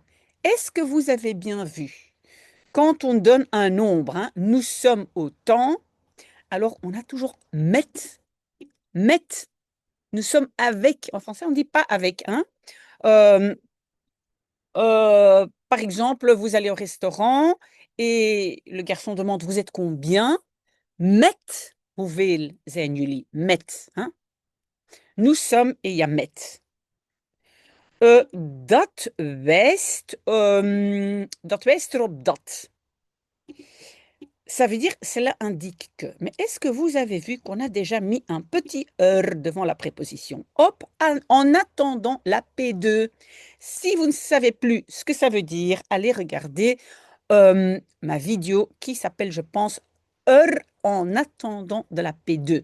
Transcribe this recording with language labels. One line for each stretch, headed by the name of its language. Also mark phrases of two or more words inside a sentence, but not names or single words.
French: Est-ce que vous avez bien vu? Quand on donne un nombre, hein, nous sommes autant, alors on a toujours met. Met. Nous sommes avec. En français, on ne dit pas avec. Hein. Par exemple, vous allez au restaurant et le garçon demande, vous êtes combien?
Dutch: Met, hoeveel zijn jullie?
French: Met. Hein? Nous sommes et il y a met.
Dutch: Dat wijst erop dat.
French: Ça veut dire, cela indique que. Mais est-ce que vous avez vu qu'on a déjà mis un petit devant la préposition? Hop, en attendant la P2. Si vous ne savez plus ce que ça veut dire, allez regarder ma vidéo qui s'appelle, je pense, en attendant de la P2.